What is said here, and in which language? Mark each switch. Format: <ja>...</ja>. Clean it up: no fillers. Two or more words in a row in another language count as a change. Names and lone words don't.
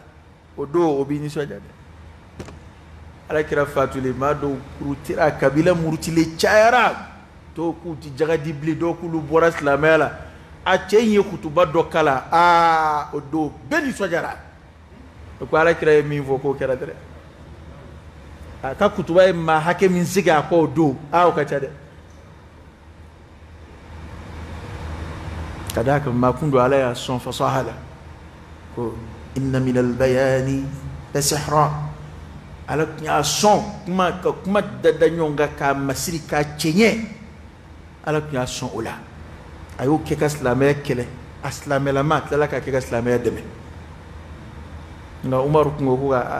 <bm>o don o b'i nisɔndiya dɛ ala kira fatulen maa dɔw kurutira kabila murutilen cayara dɔw k'u ti jagadi bilen dɔw k'ulu bɔra silamɛya la a cɛ in ye kutuba dɔ kala o don bɛɛ nisɔndiyara o ko ala kira ye min fɔ k'o kɛra dɛ a ka kutuba ye maa hakɛ min sigi a kɔ o don o ka ca dɛ ka d'a kan maa kun don ala y'a sɔn fasaha la ko</bm> <ar>إن من البيان لسحرا</ar> <bm>ala tun y'a sɔn ka kuma dada ɲɔgɔn kan k'a masiri k'a cɛɲɛ ala tun y'a sɔn o la a y'o kɛ ka silamɛya kɛlɛ a silamɛlama a tilala k'a kɛ ka silamɛya dɛmɛ nka Umaru kun ko</bm>